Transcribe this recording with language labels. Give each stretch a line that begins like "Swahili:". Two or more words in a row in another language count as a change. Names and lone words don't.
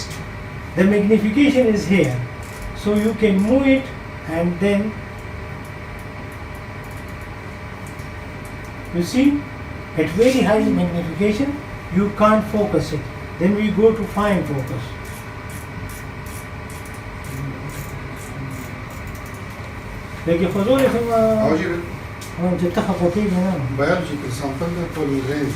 English: The magnification is here, so you can move it and then you see at very high magnification you can't focus it. Then we go to fine focus.
Pashto: لكن فضول چې ته خفه کېږې نه بایولوژي کې سامپل د ټول رینج